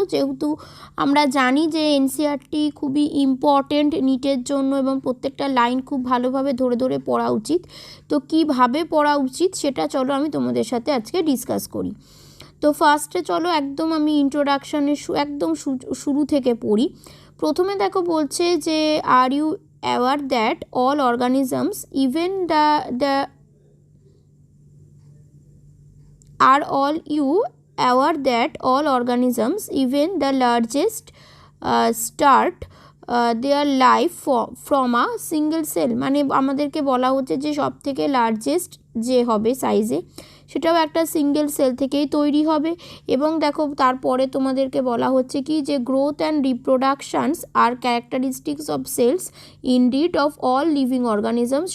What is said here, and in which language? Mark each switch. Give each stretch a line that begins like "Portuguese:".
Bangla: যেহেতু আমরা জানি যে এনসিইআরটি খুবই ইম্পর্টেন্ট নিটের জন্য এবং প্রত্যেকটা লাইন খুব ভালোভাবে ধরে ধরে পড়া উচিত। তো কিভাবে পড়া উচিত সেটা চলো আমি তোমাদের সাথে আজকে ডিসকাস করি। তো ফার্স্টে চলো একদম আমি ইন্ট্রোডাকশানের একদম শুরু থেকে পড়ি। প্রথমে দেখো বলছে যে
English: Are you aware that all organisms, even the are all you aware that all organisms, even the largest, start their life from a single cell।
Bangla: মানে আমাদেরকে বলা হচ্ছে যে সব থেকে লার্জেস্ট যে হবে সাইজে সেটাও একটা সিঙ্গেল সেল থেকেই তৈরি হবে। এবং দেখো তারপরে তোমাদেরকে বলা হচ্ছে কি যে
English: Growth and reproductions are characteristics of cells indeed of all living organisms.